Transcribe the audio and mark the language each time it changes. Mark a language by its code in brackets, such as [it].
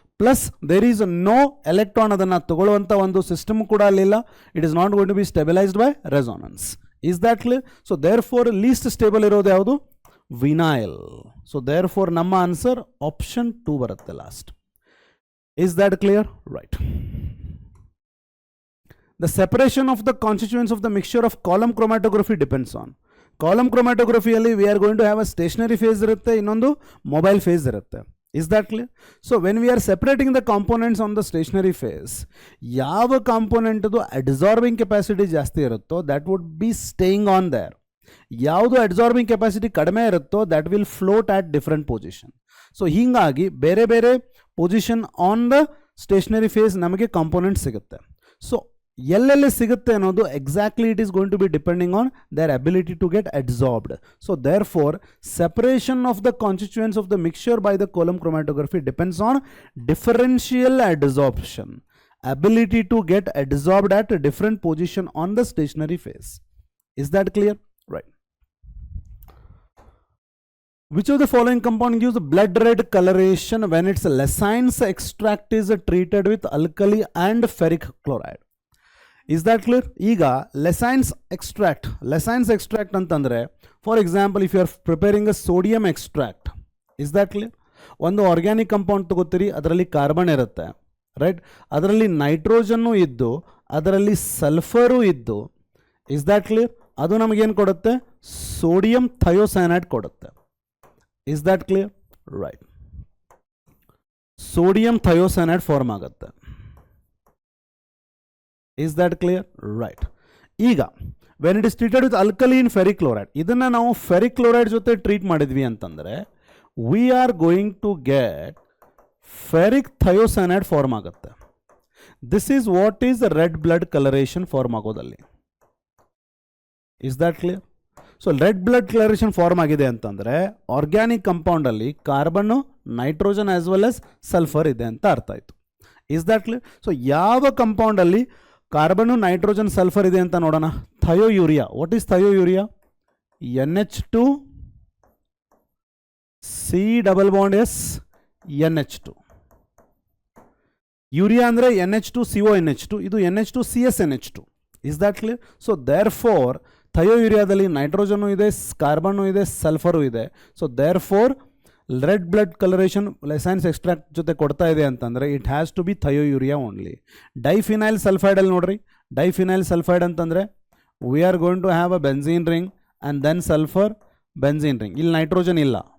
[en] plus there is no electron, [kn] ಅದನ್ನು ತಗೊಳ್ಳುವಂಥ ಒಂದು system ಕೂಡ ಅಲ್ಲಿಲ್ಲ. [en] It is not going to be stabilised by resonance. Is that clear? So therefore least stable [kn] ಇರೋದು ಯಾವುದು? [en] Vinyl. So therefore ನಮ್ಮ answer option 2 ಬರುತ್ತೆ last. Is that clear? Right. The separation of the constituents of the mixture of column chromatography depends on. Column chromatography ಅಲ್ಲಿ we are going to have a stationary phase ಇರುತ್ತೆ, [kn] ಇನ್ನೊಂದು mobile phase ಇರುತ್ತೆ. [en] Is that clear? So when we are separating the components on the stationary phase, [kn] ಯಾವ component ಅದು absorbing capacity ಜಾಸ್ತಿ ಇರುತ್ತೋ [en] that would be staying on there. [kn] ಯಾವುದು absorbing capacity ಕಡಿಮೆ ಇರುತ್ತೋ [en] that will float at different position. So ಹೀಗಾಗಿ ಬೇರೆ ಬೇರೆ position on the stationary phase ನಮಗೆ component ಸಿಗುತ್ತೆ. So [kn] ಎಲ್ಲೆಲ್ಲಿ ಸಿಗುತ್ತೆ ಅನ್ನೋದು [en] Exactly it is going to be depending on their ability to get absorbed. So therefore separation of the constituents of the mixture by the column chromatography depends on differential adsorption, ability to get adsorbed at a different position on the stationary phase. Is that clear? Right. Which of the following compound gives blood red coloration when its lysines extract is treated with alkali and ferric chloride? Is that clear? [kn] ಈಗ lysines extract ಅಂತಂದ್ರೆ, [en] For example if you are preparing a sodium extract, is that clear? [kn] ಒಂದು organic compound ತಗೋತೀರಿ, ಅದರಲ್ಲಿ carbon ಇರುತ್ತೆ, right? ಅದರಲ್ಲಿ nitrogen ಇದ್ದು ಅದರಲ್ಲಿ sulphur ಇದ್ದು, [en] Is that clear? [kn] ಅದು ನಮಗೇನು ಕೊಡುತ್ತೆ? ಸೋಡಿಯಂ ಥಯೋಸೈನೈಡ್ ಕೊಡುತ್ತೆ. Is that clear? Right. Sodium ಥಯೋಸೈನೈಡ್ form ಆಗುತ್ತೆ. [en] Is that clear? Right. ಈಗ when it is treated with alkaline ferric chloride, [kn] ಇದನ್ನ ನಾವು ferric chloride ಜೊತೆ ಟ್ರೀಟ್ ಮಾಡಿದ್ವಿ ಅಂತಂದ್ರೆ [en] we are going to get ferric thiocyanide form ಆಗುತ್ತೆ. This is what is the red blood coloration form ಆಗೋದಲ್ಲಿ. Is that clear? [kn] So red blood ಕ್ಲರೇಷನ್ form ಆಗಿದೆ ಅಂತಂದರೆ organic ಕಂಪೌಂಡಲ್ಲಿ carbon, nitrogen as well as sulphur ಇದೆ ಅಂತ ಅರ್ಥ ಆಯಿತು. Is that clear? So ಯಾವ ಕಂಪೌಂಡಲ್ಲಿ carbon, nitrogen, sulphur ಇದೆ ಅಂತ ನೋಡೋಣ. [en] Thiourea. What is thiourea? NH2 C+S NH2. [kn] Urea ಅಂದರೆ NH2 CONH2, ಇದು NH2 CSNH2. [en] Is that clear? [kn] So there four ಥಯೋಯೂರಿಯಾದಲ್ಲಿ nitrogen ಇದೆ, ಕಾರ್ಬನ್ನು ಇದೆ, ಸಲ್ಫರು ಇದೆ. So there four red blood colouration ಲೆಸೈನ್ಸ್ extract ಜೊತೆ ಕೊಡ್ತಾ ಇದೆ ಅಂತಂದರೆ [en] It has to be thiourea only. Diphenyl ಸಲ್ಫೈಡಲ್ಲಿ ನೋಡ್ರಿ, diphenyl sulphide ಅಂತಂದರೆ we are going to have a benzene ring and then sulphur benzene ring. [kn] ಇಲ್ಲಿ ನೈಟ್ರೋಜನ್ ಇಲ್ಲ.